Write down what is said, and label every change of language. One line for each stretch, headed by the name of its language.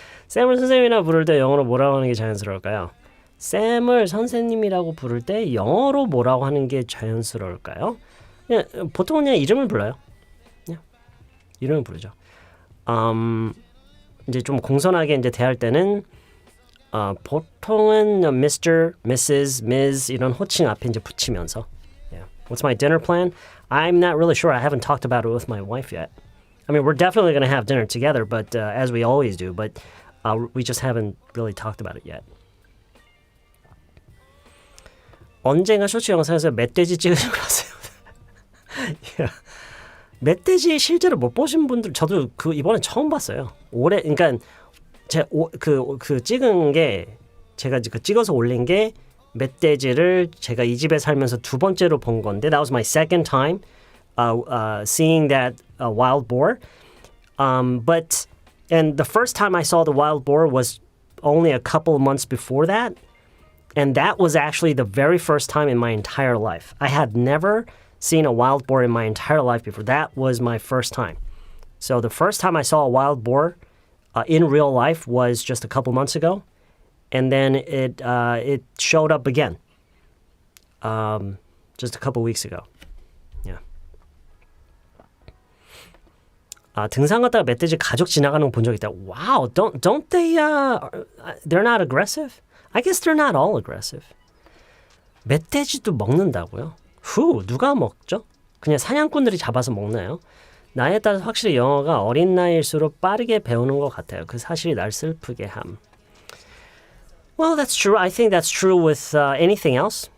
Korean: 쌤을 선생님이라 부를 때 영어로 뭐라고 하는 게 자연스러울까요? 쌤을 선생님이라고 부를 때 영어로 뭐라고 하는 게 자연스러울까요? 그냥 보통은 그냥 이름을 불러요. 그냥 이름을 부르죠. 이제 좀 공손하게 이제 대할 때는 보통은 Mr., Mrs., Ms. 이런 호칭 앞에 이제 붙이면서.
English: Yeah. What's my dinner plan? I'm not really sure. I haven't talked about it with my wife yet. I mean, we're definitely going to have dinner together, but as we always do, but we just haven't really talked about it yet.
Korean: 언젠가 쇼츠 영상에서 멧돼지 찍으신 거 아세요?
English: yeah.
Korean: 멧돼지 실제로 못 보신 분들 저도 그 이번에 처음 봤어요. 올해 그러니까 그 찍은 게 제가 그 찍어서 올린 게 멧돼지를 제가 이 집에 살면서 두 번째로 본 건데
English: that was my second time seeing that wild boar. But and the first time I saw the wild boar was only a couple of months before that. And that was actually the very first time in my entire life. I had never seen a wild boar in my entire life before. That was my first time. So the first time I saw a wild boar in real life was just a couple months ago. And then it showed up again just a couple weeks ago. Yeah.
Korean: 등산 갔다가 멧돼지 가족 지나가는 거 본 적 있다.
English: Wow, don't they? They're not aggressive. I guess they're not all aggressive.
Korean: 멧돼지도 먹는다고요? 누가 먹죠? 그냥 사냥꾼들이 잡아서 먹나요? 나이에 따라서 확실히 영어가 어린 나이일수록 빠르게 배우는 것 같아요. 그 사실이 날 슬프게 함.
English: Well, that's true. I think that's true with anything else.